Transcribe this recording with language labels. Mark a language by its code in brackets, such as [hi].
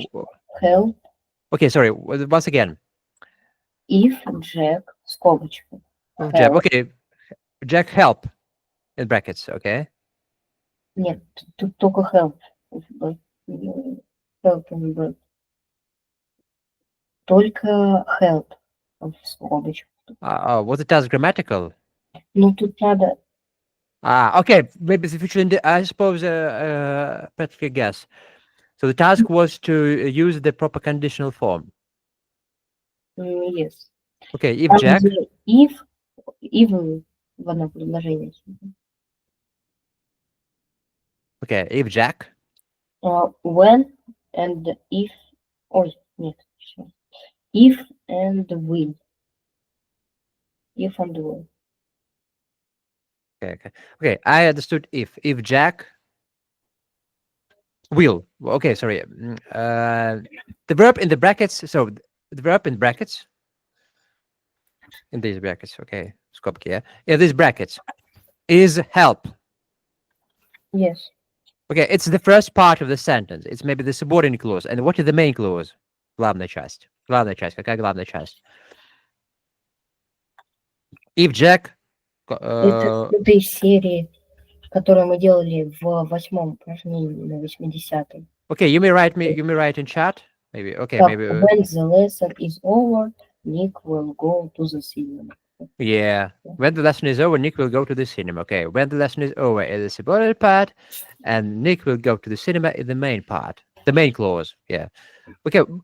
[ru] скобочка help, [en] okay, sorry. Once again, if Jack скобочка Jack. help, Okay, Jack help in brackets. Okay. [ru] нет, тут только [en] help, help and verb. [ru] Только help в скобочках. [en] Was it as grammatical? [ru] Ну тут надо, [en] Okay. Maybe the future. I suppose. Practically guess. So the task was to use the proper conditional form. yes. Okay, if [ru] Там [en] Jack. [ru] где if в одно предложение. [en] Okay, if Jack. When and if, [ru] ой, нет, всё. [en] If and will. If and will. Okay. I understood if. If Jack will. Okay, sorry. The verb in the brackets. So the verb in brackets. In these brackets. Okay. Skopki, yeah. Yeah, these brackets is help. Yes. Okay, it's the first part of the sentence. It's maybe the subordinate clause. And what is the main clause? [ru] Главная часть. Главная часть. Какая главная часть? [en] If Jack. [ru] Это из серии, которую мы делали в 8-м упражнении на 80-м. [en] Okay, you may write in chat. Maybe. Okay, [ru] Так, [en] maybe. when the lesson is over, Nick will go to the cinema. Yeah. When the lesson is over, Nick will go to the cinema. Okay. When the lesson is over is the subordinate part, and Nick will go to the cinema in the main part. The main clause. Yeah. Okay.